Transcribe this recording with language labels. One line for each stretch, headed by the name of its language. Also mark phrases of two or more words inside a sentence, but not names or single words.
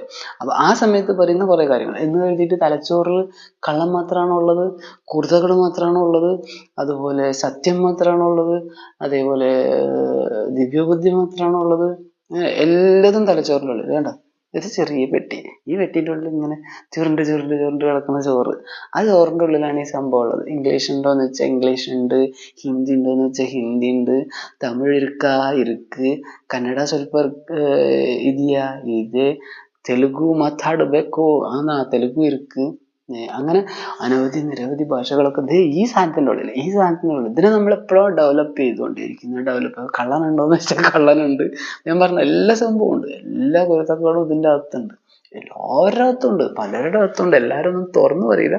Malayalam: അപ്പൊ ആ സമയത്ത് പറയുന്ന കുറെ കാര്യങ്ങൾ എന്ന് കരുതിയിട്ട് തലച്ചോറിൽ കള്ളം മാത്രമാണോ ഉള്ളത്, കുറുതകൾ മാത്രമാണോ ഉള്ളത്, അതുപോലെ സത്യം മാത്രമാണോ ഉള്ളത്, അതേപോലെ ദിവ്യബുദ്ധി മാത്രമാണോ ഉള്ളത്? എല്ലാതും തലച്ചോറിനുള്ളിൽ വേണ്ട. ഒരു ചെറിയ പെട്ടി, ഈ പെട്ടിൻ്റെ ഉള്ളിൽ ഇങ്ങനെ ചുരുണ്ട് ചുരുണ്ട് ചുരുണ്ട് കിടക്കുന്ന ചോറ്. ആ ചോറിൻ്റെ ഉള്ളിലാണ് ഈ സംഭവം ഉള്ളത്. ഇംഗ്ലീഷ് ഉണ്ടോന്ന് വെച്ചാൽ ഇംഗ്ലീഷ് ഉണ്ട്, ഹിന്ദി ഉണ്ടോന്ന് വെച്ചാൽ ഹിന്ദി ഉണ്ട്, തമിഴ് ഇருக்கு,
Kannada: ಕನ್ನಡ ಸ್ವಲ್ಪ ಇದೆಯಾ ಇದೆ, ತೆಲುಗು ಮಾತಾಡಬೇಕು ತೆಲುಗು ಇருக்கு.
Malayalam: അങ്ങനെ അനവധി നിരവധി ഭാഷകളൊക്കെ ദേ ഈ സാധനത്തിൻ്റെ ഉള്ളിൽ ഇതിനെ നമ്മൾ എപ്പോഴും ഡെവലപ്പ് ചെയ്തുകൊണ്ടിരിക്കുന്നത്. കള്ളനുണ്ടോന്ന് വെച്ചാൽ കള്ളനുണ്ട്. ഞാൻ പറഞ്ഞ എല്ലാ സംഭവവും ഉണ്ട്, എല്ലാ കുരുത്തക്കേടും ഇതിൻ്റെ അകത്തുണ്ട്. എല്ലാവരുടെ അകത്തുണ്ട്, പലരുടെ അകത്തുണ്ട്. എല്ലാവരും ഒന്നും തുറന്നു പറയില്ല.